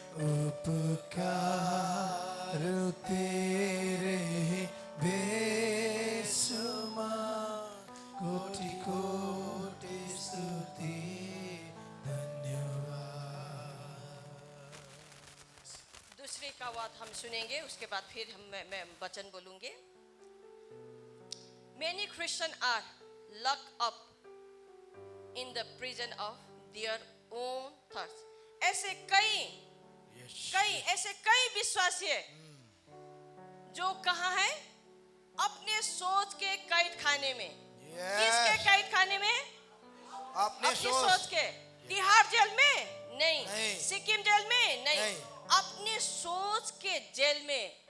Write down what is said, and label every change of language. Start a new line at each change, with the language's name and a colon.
Hindi: उपकार तेरे बेशुमार, कोटि कोटि स्तुति धन्यवाद। दूसरी कहावत हम सुनेंगे, उसके बाद फिर मैं वचन बोलूंगी।
English: Many Christians are locked up in the prison of their own thoughts.
Hindi: ऐसे कई विश्वासी है जो कहाँ है? अपने सोच के कैद खाने में। किसके कैद खाने में? अपनी सोच के। तिहाड़ जेल में नहीं, सिक्किम जेल में नहीं, अपनी सोच के जेल में।